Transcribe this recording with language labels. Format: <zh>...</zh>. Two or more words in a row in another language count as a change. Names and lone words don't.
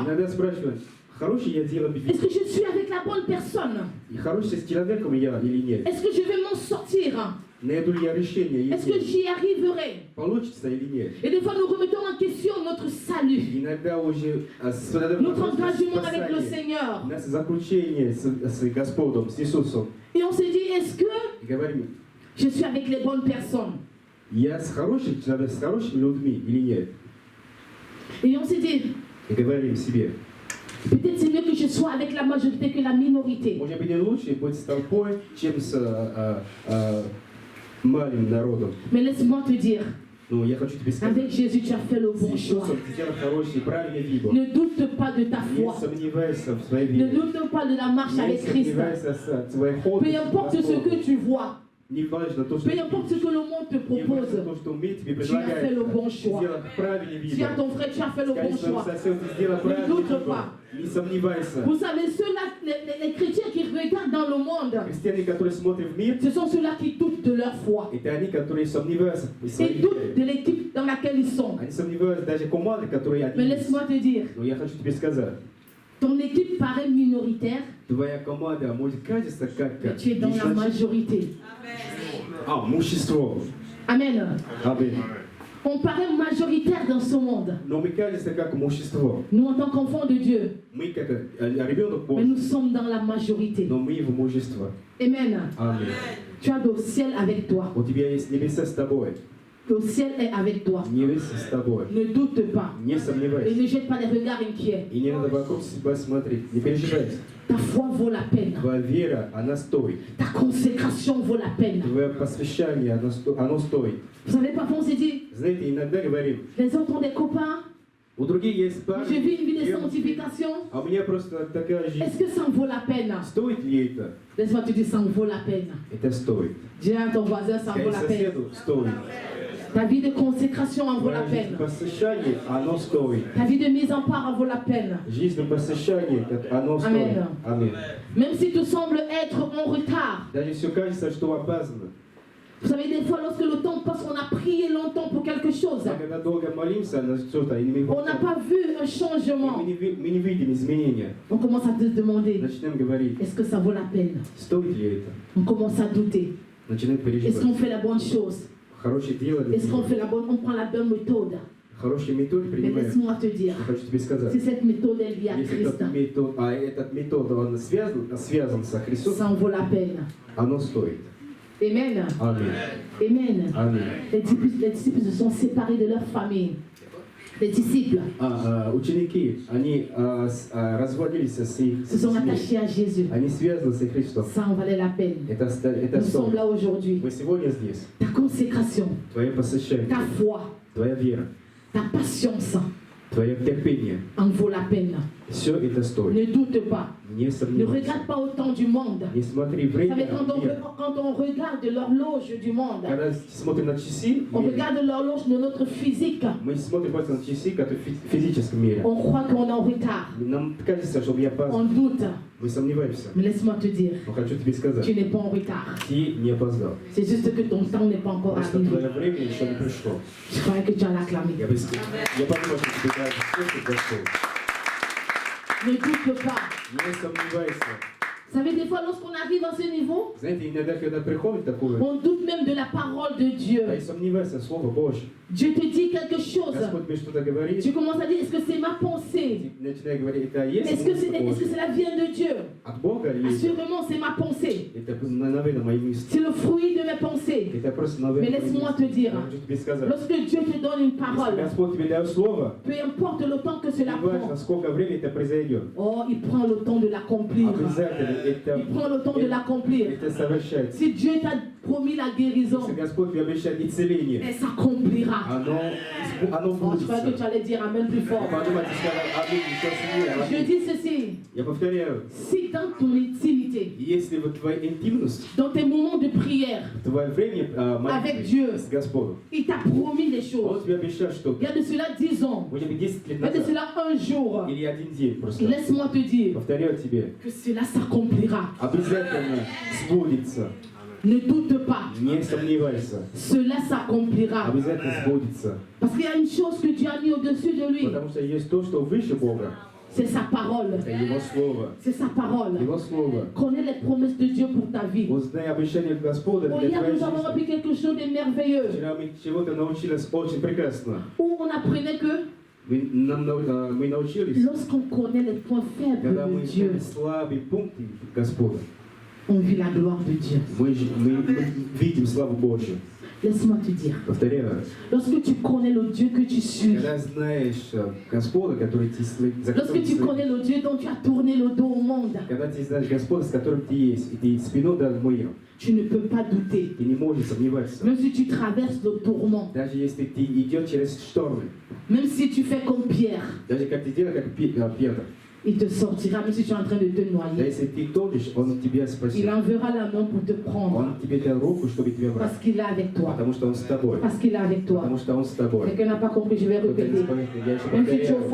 <ru>Иногда спрашивают, хороший я делаю</ru> <fr>Est-ce que je suis avec la bonne personne?</fr> <ru>и хороший с человеком я или нет?</ru> <fr>Est-ce que je vais m'en sortir?</fr> <ru>Найду ли я решение или</ru> <fr>Est-ce que</fr> <ru>нет?</ru> <fr>j'y arriverai?</fr> <ru>Получится или нет?</ru> <fr>Et des fois, nous remettons en question notre salut,</fr> <ru>Иногда уже задаем</ru> <fr>notre</fr> <ru>вопрос на</ru> <fr>engagement avec le</fr> <ru>спасение,</ru> <fr>Seigneur.</fr> <ru>наше заключение с Господом, с Иисусом.</ru> <fr>Et on se dit, est-ce que</fr> <ru>И говорим,</ru> <fr>je suis avec les bonnes personnes?</fr> <ru>я с хорошим человеком, с хорошими людьми или нет?</ru> <fr>Et on se dit,</fr> <ru>И говорим себе,</ru> <fr>Peut-être c'est mieux que je sois avec la majorité que la minorité.</fr> <ru>Может быть, лучше быть с толпой, чем с малым народом.</ru> <fr>Mais laisse-moi te dire,</fr> <ru>Но я хочу тебе сказать,</ru> <fr>avec Jésus, tu as fait le bon</fr> <ru>с</ru> <fr>choix.</fr> <ru>Иисусом ты сделал хороший и правильный выбор.</ru> <fr>Ne doute pas de ta</fr> <ru>Не</ru> <fr>foi.</fr> <ru>сомневайся в своей</ru> <fr>Ne</fr> <ru>вере.</ru> <fr>doute pas de la marche</fr> <ru>Не</ru> <fr>avec Christ.</fr> <ru>сомневайся в своей ходе.</ru> <fr>Peu importe ce que tu vois,</fr> <ru>Не важно то, что</ru> <fr>peu importe ce que le monde te</fr> <ru>не важно</ru> <fr>propose,</fr> <ru>то, что мир тебе</ru> <fr>tu as fait</fr> <ru>предлагает.</ru> <fr>le bon</fr> <ru>Ты</ru> <fr>choix.</fr> <ru>сделал правильный</ru> <fr>Dis à</fr> <ru>выбор.</ru> <fr>ton frère, tu as fait le bon</fr> <ru>Скажи своему</ru> <fr>choix.</fr> <ru>соседу, ты сделал правильный</ru> <fr>doute</fr> <ru>выбор.</ru> <fr>pas.</fr> <ru>Не сомневайся.</ru> <fr>Vous savez, ceux-là, les chrétiens qui regardent dans le monde,</fr> <ru>Христиане, которые смотрят в мир,</ru> <fr>ce sont ceux-là qui doutent de leur foi.</fr> <ru>это они, которые сомневаются в</ru> <fr>Ils</fr> <ru>своей</ru> <fr>doutent de</fr> <ru>вере.</ru> <fr>l'équipe dans laquelle ils sont.</fr> <ru>Они сомневаются даже команды, которые</ru> <fr>Mais</fr> <ru>они</ru> <fr>laisse-moi te dire,</fr> <ru>Но я хочу тебе сказать,</ru> <fr>ton équipe paraît minoritaire,</fr> <ru>твоя команда может кажется как</ru> <fr>mais tu es dans la majorité.</fr> <ru>мужество.</ru> <fr>Amen.</fr> <ru>Аминь.</ru> <fr>On paraît majoritaire dans ce monde.</fr> <ru>Но мы кажется как мужество.</ru> <fr>Nous, en tant qu'enfants de Dieu,</fr> <ru>Мы как ребенок</ru> <fr>mais</fr> <ru>Божий,</ru> <fr>nous sommes dans la majorité.</fr> <ru>но мы в мужество.</ru> <fr>Amen.</fr> <ru>Аминь.</ru> <fr>Tu as le ciel avec toi.</fr> <ru>У тебя есть небеса с тобой.</ru> <fr>Le ciel est avec toi.</fr> <ru>Небеса с тобой.</ru> <fr>Ne doute pas.</fr> <ru>Не</ru> <fr>Et</fr> <ru>сомневайся.</ru> <fr>ne jette pas des regards inquiets.</fr> <ru>И не надо вокруг себя смотреть. Не переживайте.</ru> <fr>Ta foi vaut la peine.</fr> <ru>Твоя вера, она стоит.</ru> <fr>Ta consécration vaut la peine.</fr> <ru>Твое посвящение, оно стоит.</ru> <fr>Vous savez, parfois on se dit,</fr> <ru>Знаете, иногда говорим,</ru> <fr>les autres ont des copains,</fr> <ru>у других есть</ru> <fr>moi</fr> <ru>парни,</ru> <fr>j'ai vu une vie de</fr> <ru>девушки,</ru> <fr>sanctification.</fr> <ru>а у меня просто такая жизнь.</ru> <fr>Est-ce que ça en vaut la peine?</fr> <ru>Стоит ли это?</ru> <fr>Laisse-moi te dire, ça en vaut la peine.</fr> <ru>Это стоит.</ru> <fr>Dis à ton voisin, ça en vaut</fr> <ru>Скажи</ru> <fr>la peine.</fr> <ru>соседу, стоит.</ru> <fr>Ta vie de consécration en vaut la</fr> <ru>Жизнь</ru> <fr>peine.</fr> <ru>посвящения, оно стоит.</ru> <fr>Ta vie de mise en part en vaut la peine.</fr> <ru>Жизнь посвящения, оно стоит. Аминь. Аминь.</ru> <fr>Même si tu sembles être en retard.</fr> <ru>Даже все кажется, что опасно.</ru> <fr>Vous savez, des fois, lorsque le temps passe, on a prié longtemps pour quelque chose.</fr> <ru>А когда долго молимся на что-то, и мы</ru> <fr>On n'a pas vu un changement.</fr> <ru>мы не видим изменения,</ru> <fr>On commence à te demander,</fr> <ru>начинаем говорить,</ru> <fr>est-ce que ça vaut la peine?</fr> <ru>стоит ли это?</ru> <fr>On commence à douter.</fr> <ru>Начинаем</ru> <fr>Est-ce</fr> <ru>переживать.</ru> <fr>qu'on fait la bonne chose?</fr> <ru>Хорошее дело,</ru> <fr>Est-ce qu'on fait la bonne, on prend la bonne méthode?</fr> <ru>хорошие методы</ru> <fr>Mais</fr> <ru>принимаем.</ru> <fr>laisse-moi te dire,</fr> <ru>Я хочу тебе сказать,</ru> <fr>si cette méthode est liée à</fr> <ru>если</ru> <fr>Christ,</fr> <ru>этот метод, он связан со Христом,</ru> <fr>ça en vaut la peine.</fr> <ru>оно стоит.</ru> <fr>Amen.</fr> <ru>Аминь.</ru> <fr>Amen.</fr> <ru>Аминь.</ru> <fr>Les disciples se sont séparés de leur famille. Les disciples</fr> <ru>Ученики, они разводились с их</ru> <fr>se sont attachés à Jésus.</fr> <ru>Они связаны с Христом.</ru> <fr>Ça en valait la peine.</fr> <ru>Это</ru> <fr>Nous sommes</fr> <ru>стоит.</ru> <fr>là aujourd'hui.</fr> <ru>Мы сегодня здесь.</ru> <fr>Ta consécration,</fr> <ru>Твое посвящение,</ru> <fr>ta foi,</fr> <ru>твоя вера,</ru> <fr>ta patience</fr> <ru>твое терпение,</ru> <fr>en vaut la peine.</fr> <ru>все это стоит.</ru> <fr>Ne doute pas.</fr> <ru>Не</ru> <fr>Ne</fr> <ru>сомневайся.</ru> <fr>regarde pas au temps du monde.</fr> <ru>Не смотри</ru> <fr>Vous savez,</fr> <ru>время.</ru> <fr>quand on regarde l'horloge du monde,</fr> <ru>Когда смотрим на часы,</ru> <fr>on regarde l'horloge de notre physique,</fr> <ru>мы смотрим просто на часы, как в физическом мире.</ru> <fr>on croit qu'on est en retard.</fr> <ru>Нам кажется, что я</ru> <fr>On</fr> <ru>опаздываю.</ru> <fr>doute.</fr> <ru>Мы сомневаемся.</ru> <fr>Mais laisse-moi te dire,</fr> <ru>Но хочу тебе сказать,</ru> <fr>tu n'es pas en retard.</fr> <ru>ты не опоздал.</ru> <fr>C'est juste que ton temps n'est pas encore</fr> <ru>Просто</ru> <fr>arrivé.</fr> <ru>твое время еще не пришло.</ru> <fr>Je croyais que tu allais acclamer.</fr> <ru>Я подумал, что тебе кажется, что ты готов.</ru> <fr>Ne doute pas.</fr> <ru>Не сомневайся.</ru> <fr>Vous savez, des fois, lorsqu'on arrive à ce niveau,</fr> <ru>Знаете, иногда, когда приходит такое,</ru> <fr>on doute même de la parole de Dieu.</fr> <ru>а и сомневайся, Слово Божье.</ru> <fr>Dieu te dit quelque chose.</fr> <ru>Господь мне что-то говорит,</ru> <fr>Tu commences à dire, est-ce que c'est ma pensée?</fr> <ru>начинаю говорить, это есть</ru> <fr>Est-ce que</fr> <ru>Слово</ru> <fr>cela vient de Dieu?</fr> <ru>от Бога или</ru> <fr>Assurément, c'est ma pensée.</fr> <ru>это, наверное, мои мысли.</ru> <fr>C'est le fruit de mes pensées.</fr> <ru>Это просто,</ru> <fr>Mais</fr> <ru>наверное,</ru> <fr>laisse-moi te dire,</fr> <ru>я хочу тебе сказать.</ru> <fr>lorsque Dieu te donne une</fr> <ru>Если</ru> <fr>parole,</fr> <ru>Господь тебе дает Слово,</ru> <fr>peu importe le temps que cela</fr> <ru>не важно,</ru> <fr>prend,</fr> <ru>сколько времени это произойдет.</ru> <fr>oh, il prend le temps de l'accomplir.</fr> <ru>Обязательно</ru> <fr>Il prend le temps de l'accomplir.</fr> <ru>это совершается.</ru> <fr>Si Dieu t'a promis la guérison,</fr> <ru>Если Господь тебе обещает исцеление,</ru> <fr>elle s'accomplira.</fr> <ru>оно</ru> <fr>Oh, je croyais que tu</fr> <ru>сбудется.</ru> <fr>allais dire Amen plus fort.</fr> <ru>Подумайте, сказать, аминь, еще сильнее.</ru> <fr>Je</fr> <ru>Аминь.</ru> <fr>dis ceci,</fr> <ru>Я повторяю,</ru> <fr>si dans ton intimité,</fr> <ru>если вот твоя интимность,</ru> <fr>dans tes moments de prière,</fr> <ru>твое время</ru> <fr>Avec Dieu.</fr> <ru>молитвы с Господом,</ru> <fr>il t'a promis des</fr> <ru>Он</ru> <fr>choses.</fr> <ru>тебе обещает, что</ru> <fr>Il y a de cela 10 ans,</fr> <ru>может быть 10 лет</ru> <fr>il y a de</fr> <ru>назад,</ru> <fr>cela un jour.</fr> <ru>или один день просто.</ru> <fr>Laisse-moi te dire</fr> <ru>Повторяю тебе,</ru> <fr>que cela s'accomplira.</fr> <ru>обязательно сбудется.</ru> <fr>Ne doute pas,</fr> <ru>Не сомневайся.</ru> <fr>cela s'accomplira.</fr> <ru>Обязательно сбудется.</ru> <fr>Parce qu'il y a une chose que Dieu a mis au-dessus de lui,</fr> <ru>Потому что есть то, что выше Бога.</ru> <fr>c'est sa parole.</fr> <ru>Это Его Слово.</ru> <fr>C'est sa parole.</fr> <ru>Его Слово.</ru> <fr>Connais les promesses de Dieu pour ta vie.</fr> <ru>Узнай обещание Господа</ru> <fr>Oh,</fr> <ru>для</ru> <fr>hier,</fr> <ru>твоей</ru> <fr>nous avons</fr> <ru>жизни.</ru> <fr>appris quelque chose de merveilleux.</fr> <ru>Вчера мы чего-то научились очень прекрасно.</ru> <fr>Où on apprenait que</fr> <ru>Мы научились,</ru> <fr>lorsqu'on connaît les points faibles</fr> <ru>когда</ru> <fr>de</fr> <ru>мы</ru> <fr>Dieu,</fr> <ru>знаем слабые пункты Господа,</ru> <fr>on vit la gloire de Dieu.</fr> <ru>Мы видим славу Божью.</ru> <fr>Laisse-moi te dire,</fr> <ru>Повторяю,</ru> <fr>lorsque tu connais le Dieu que tu suis,</fr> <ru>когда знаешь Господа, который за</ru> <fr>lorsque</fr> <ru>которым</ru> <fr>tu</fr> <ru>ты</ru> <fr>connais le Dieu dont tu as tourné le dos au monde,</fr> <ru>когда ты знаешь Господа, с которым ты есть, и ты спиной дан мир,</ru> <fr>tu ne peux pas douter.</fr> <ru>ты не можешь сомневаться.</ru> <fr>Même si tu traverses le tourment,</fr> <ru>Даже если ты идешь через штормы,</ru> <fr>même si tu fais comme Pierre,</fr> <ru>даже как ты делаешь, как Петр,</ru> <fr>il te sortira, même si tu es en train de te</fr> <ru>да</ru> <fr>noyer.</fr> <ru>если ты тонешь, Он тебя</ru> <fr>Il</fr> <ru>спасет.</ru> <fr>enverra la main pour te prendre,</fr> <ru>Он тебе дал руку, чтобы тебя брать,</ru> <fr>parce qu'il est avec toi.</fr> <ru>потому что Он с тобой.</ru> <fr>Parce qu'il est avec toi.</fr> <ru>Потому что Он с тобой.</ru> <fr>Quelqu'un n'a pas compris, je vais</fr> <ru>Кто-то не</ru> <fr>répéter.</fr> <ru>спорит, я еще</ru> <fr>Même si tu es au</fr> <ru>повторяю.</ru>